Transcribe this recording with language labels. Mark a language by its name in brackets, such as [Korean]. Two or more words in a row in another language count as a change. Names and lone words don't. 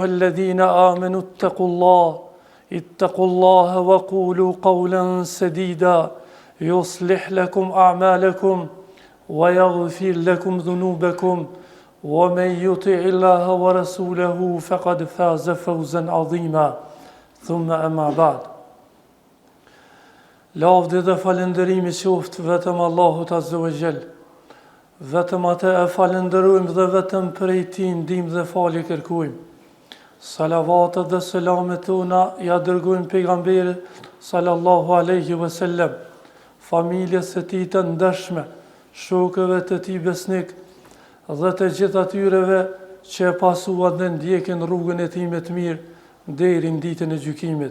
[Arabic] الذين آمنوا اتقوا الله وقولوا قولا سديدا يصلح لكم أعمالكم ويغفر لكم ذنوبكم ومن يطع الله ورسوله فقد فاز فوزا عظيما ثم أما بعد [Albanian] Lavdi dhe falënderimi qoftë vetëm Allahut [Arabic] Azza wa Jall. [Albanian] Vetëm atë e falënderojmë dhe vetëm prej tij ndihmë dhe falje kërkojmë. Salavatet dhe selamet tona ja dërgojmë pejgamberit [Arabic] صلى الله عليه وسلم, [Albanian] familjes së tij të ndershme, shokëve të tij besnik dhe të gjithë atyreve që e pasuan dhe ndjekin rrugën e tij me të mirë deri në ditën e gjykimit.